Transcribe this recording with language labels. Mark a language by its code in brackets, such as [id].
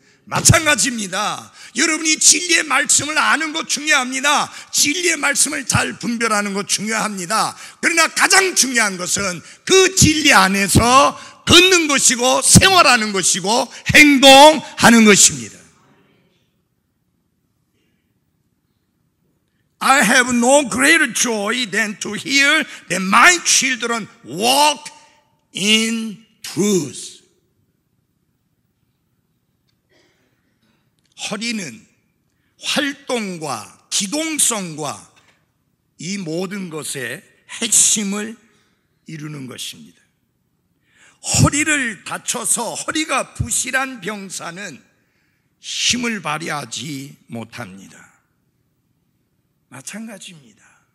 [ko] 마찬가지입니다. 여러분이 진리의 말씀을 아는 것 중요합니다. 진리의 말씀을 잘 분별하는 것 중요합니다. 그러나 가장 중요한 것은 그 진리 안에서 걷는 것이고 생활하는 것이고 행동하는 것입니다. [en] I have no greater joy than to hear that my children walk in truth. [ko] 허리는 활동과 기동성과 이 모든 것의 핵심을 이루는 것입니다. 허리를 다쳐서 허리가 부실한 병사는 힘을 발휘하지 못합니다. 마찬가지입니다.